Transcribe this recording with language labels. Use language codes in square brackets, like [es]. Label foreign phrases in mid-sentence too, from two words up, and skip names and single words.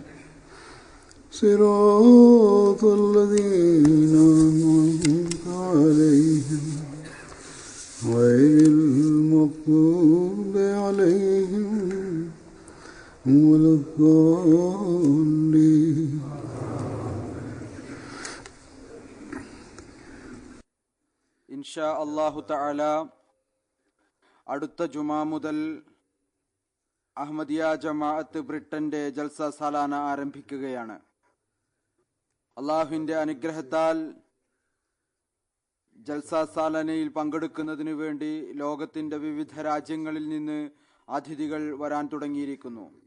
[ar] صراط الذين أنعمت عليهم غير المغضوب عليهم ولا الضالين. إن شاء الله تعالى [ml] അടുത്ത ജുമാ മുതൽ അഹ്മദിയ ജമാഅത്ത് ബ്രിട്ടന്റെ ജൽസ സാലാന ആരംഭിക്കുകയാണ്. അള്ളാഹുവിന്റെ അനുഗ്രഹത്താൽ ജൽസ സാലാനയിൽ പങ്കെടുക്കുന്നതിനു വേണ്ടി ലോകത്തിന്റെ വിവിധ രാജ്യങ്ങളിൽ നിന്ന് അതിഥികൾ വരാൻ തുടങ്ങിയിരിക്കുന്നു.